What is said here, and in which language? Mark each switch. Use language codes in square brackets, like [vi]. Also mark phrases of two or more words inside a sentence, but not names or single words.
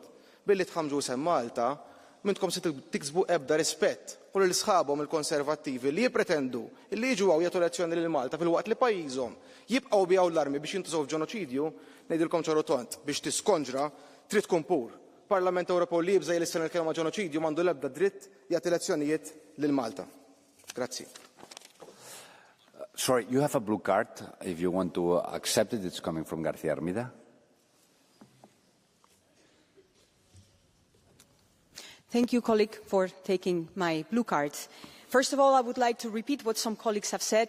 [mt] Billi tħammġu sem Malta, mintkom se tiksbu ebda rispett u l-sħabhom il-konservattivi li jippretendu li jiġu għaw jagħtu lezzjoni lil Malta fil-waqt li pajjiżhom jibqgħu bijaw l-armi biex jintużaw f'ġenoċidju, ngħidilkom ċoru tont biex tiskonġra trid tkun pur. Parlament Ewropew li jibża jlissan il-kelma ġenoċidju m'għandu l-ebda dritt jagħti lezzjonijiet lil Malta. Grazzi. [en] Sorry, you have a blue card. If you want to accept it, it's coming from García Armida. Thank you, colleague, for taking my blue card. First of all, I would like to repeat what some colleagues have said.